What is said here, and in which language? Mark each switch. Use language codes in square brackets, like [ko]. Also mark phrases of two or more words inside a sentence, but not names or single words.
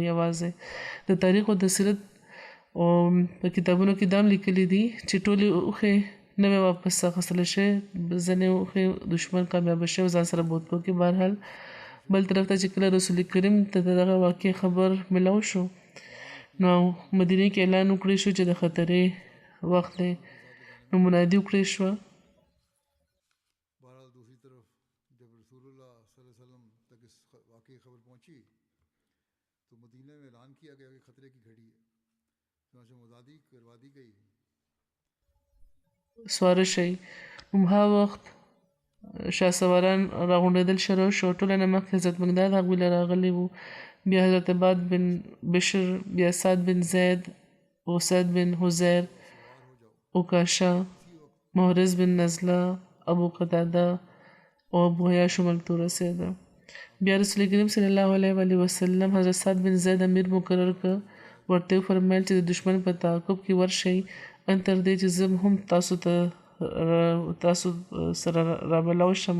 [ps] یوازې د تاریخ او د سیرت او په کتابونو کې دا هم لیکلي دي چې ټولې اوښې نه وې واپس اخیستلی شوې، ځینې اوښې دشمن کامیابه شوی ځان سره بوتلو کې. بهرحال بل طرف ته چې کله رسول کریم ته د دغه واقع خبر ملاو شو نو مدینې کې اعلان وکړی شو چې د خطرې وخت دی. نو منادي وکړی شوه. [ur] بہرحال دوسری طرف جب رسول اللہ صلی اللہ علیہ وسلم تک اس واقعی خبر پہنچی تو مدینے میں اعلان کیا گیا کہ خطرے کی گھڑی ہے، چنانچہ منادی کروا دی گئی. [ps] سواره شئ. همها وخت شهسواران راغونډېدل شروع شو. ټوله نه مخکې حضرت مقداد هغوی له راغلي وو، بیا حضرت عباد بن بشر، بیا سعد بن زید، اسید بن حزیر، اوکاشا، محرز بن نزله، ابو قتاده او ابو حیاش ملک ته ورسېده. بیا رسول کریم صلی الله علیه وسلم حضرت سعد بن زید امیر مقرر کړ. ورته وفرمیل چې د دشمن په تعقب کې ورشئ ان تر دې چې زه هم تاسو سره رابلاو شم.